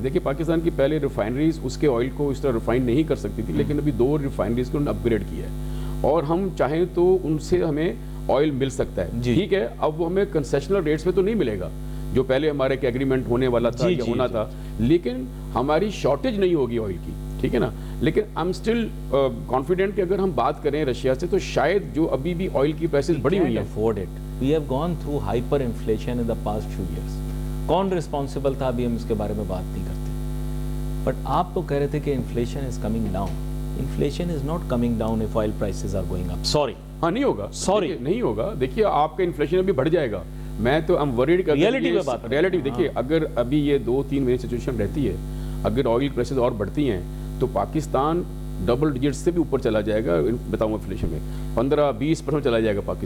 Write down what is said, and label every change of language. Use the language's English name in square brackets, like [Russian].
[Urdu] دیکھیے پاکستان کی پہلے ریفائنریز اس کے آئل کو اس طرح ریفائن نہیں کر سکتی تھی, لیکن ابھی 2 ریفائنریز کو انہوں نے اپ گریڈ کیا ہے اور ہم چاہیں تو ان سے ہمیں آئل مل سکتا ہے. ٹھیک ہے, اب وہ ہمیں کنسیشنل ریٹس پہ تو نہیں ملے گا جو پہلے ہمارے ایک ایگریمنٹ ہونے والا تھا یا ہونا تھا, لیکن ہماری شارٹیج نہیں ہوگی آئل کی. ٹھیک ہے نا, لیکن [English] I am still confident [Urdu] کہ اگر ہم بات کریں رشیا سے تو شاید جو ابھی بھی آئل کی پرائسز بڑھی ہوئی ہیں. [English] We have gone through hyper inflation in the past few years. [Urdu] کون رسپانسبل تھا ابھی ہم اس کے بارے میں بات نہیں کرتے, بٹ آپ تو کہہ رہے تھے کہ [English] Inflation is coming down. Inflation is not coming down if oil prices are going up. Sorry [Urdu] ہاں نہیں ہوگا, [English] sorry [Urdu] نہیں ہوگا. دیکھیے آپ کا انفلیشن ابھی بڑھ جائے گا. میں تو [English] I'm worried [Urdu] کہ ریئلٹی دیکھیے اگر ابھی یہ 2-3 مہینے سچویشن رہتی ہے, اگر آئل پرائسز اور بڑھتی ہیں تو پاکستان ڈبل ڈیجٹ سے بھی اوپر چلا جائے گا. بتاؤں انفلیشن میں 15-20% چلا جائے گا پاکستان.